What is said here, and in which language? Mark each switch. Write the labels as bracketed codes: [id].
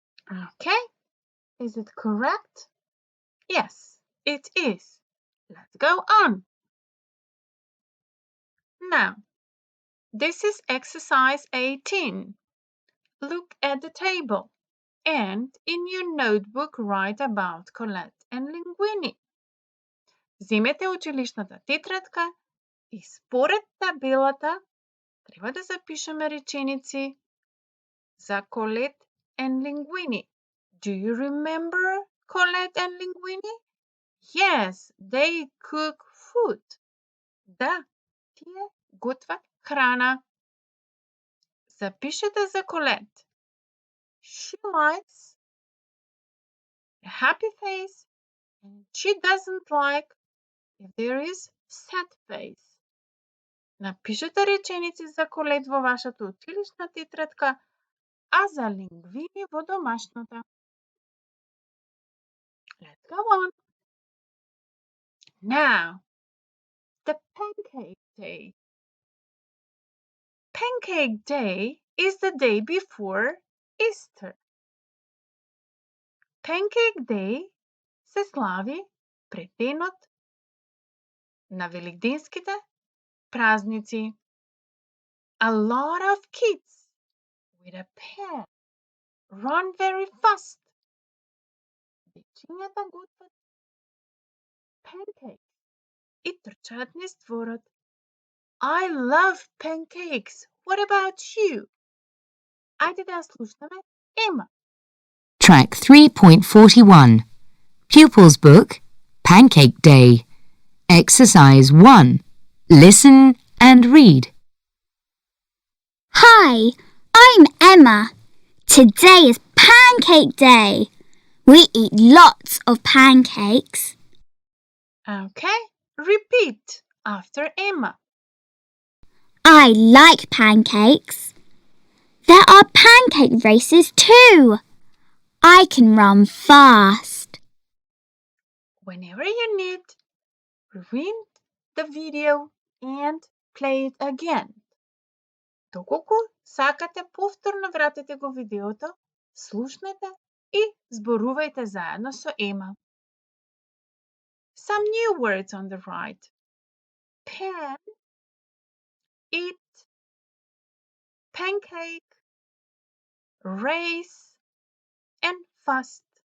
[en] Okay, is it correct? Yes, it is. Let's go on. Now, this is exercise 18. Look at the table and in your notebook write about Colette and Linguini. [mk] Земете училишната тетрадка и според табелата треба да запишеме реченици за Colette and Linguini. [en] Do you remember Colette and Linguini? Yes, they cook food. [mk] Да, тие готват храна. Запишете за Colette. [en] She likes a happy face and she doesn't like if there is sad face. [mk] Напишете реченици за Колет во вашата училишна тетрадка, а за Лингвини во домашната. [en] Let's go on. Now, the Pancake Day. Pancake Day is the day before Easter. [mk] Pancake Day се слави пред денот на великденските празници. [en] A lot of kids with a pan run very fast. [mk] Дечињата готват pancakes и трчаат низ дворот. [en] I love pancakes. What about you? [mk] Ајде да ја слушнеме Ема. [en] Track 3.41. Pupils Book, Pancake Day. Exercise 1. Listen and read. Hi, I'm Emma. Today is Pancake Day. We eat lots of pancakes. Okay, repeat after Emma. I like pancakes. There are pancake races too. I can run fast. Whenever you need, rewind the video and play it again. [mk] Доколку сакате, повторно вратете го видеото, слушнете и зборувајте заедно со Ема. [en] Some new words on the right. Pan, eat, pancake, race, and fast.